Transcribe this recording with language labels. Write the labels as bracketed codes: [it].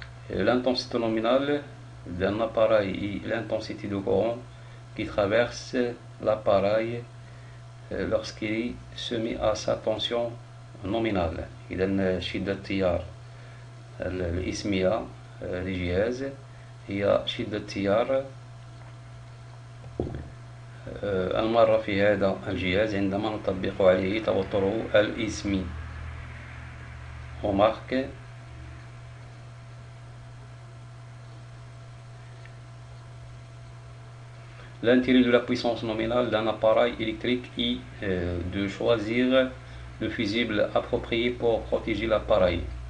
[fr] L'intensité nominale d'un appareil et l'intensité de courant qui traverse l'appareil lorsqu'il se met à sa tension nominale. [ar] إذا شدة التيار الإسمية للجهاز هي شدة التيار المارة في هذا الجهاز عندما نطبق عليه توتره الإسمي. [fr] Remarque l'intérêt de la puissance nominale d'un appareil électrique est de choisir le fusible approprié pour protéger l'appareil.